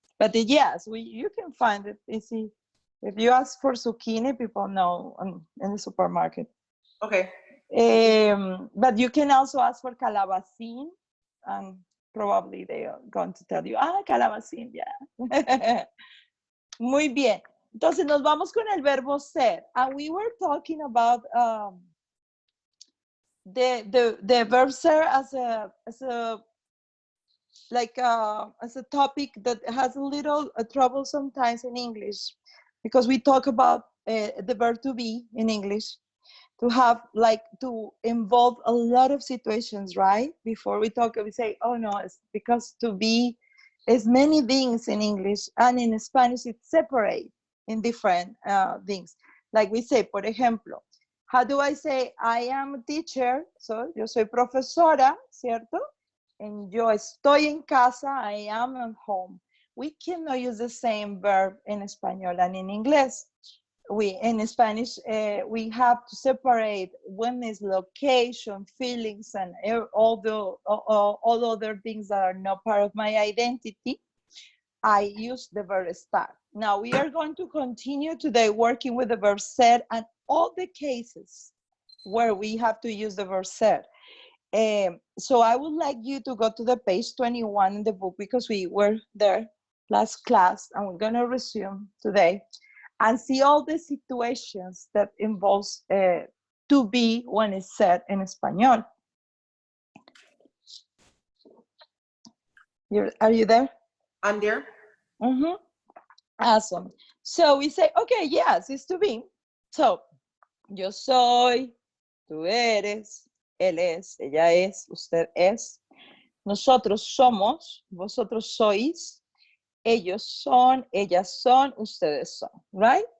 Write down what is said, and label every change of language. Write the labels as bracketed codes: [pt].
[en] But yes, you can find it easy. If you ask for zucchini, people know in the supermarket. Okay. But you can also ask for calabacín, and probably they are going to tell you, calabacín, yeah. [es] Muy bien. Entonces nos vamos con el verbo ser. [en] And we were talking about the verb ser as a topic that has a little trouble sometimes in English, because we talk about the verb to be in English. to have like to involve a lot of situations, right? Before we talk, we say, oh no, it's because to be is many things in English, and in Spanish it's separate in different things. Like we say, [es] por ejemplo, [en] how do I say I am a teacher? [es] So yo soy profesora, ¿cierto? [en] And [es] yo estoy en casa, [en] I am at home. We cannot use the same verb in Español and in English. We in Spanish we have to separate when is location, feelings, and all other things that are not part of my identity. I use the verb estar. Now we are going to continue today working with the verb ser and all the cases where we have to use the verb ser. So I would like you to go to the page 21 in the book, because we were there last class and we're going to resume today and see all the situations that involves to be when it's said in Espanol. Are you there? I'm there. Mm-hmm. Awesome. So we say, okay, yes, it's to be. [es] So, yo soy, tú eres, él es, ella es, usted es, nosotros somos, vosotros sois, ellos son, ellas son, ustedes son, right?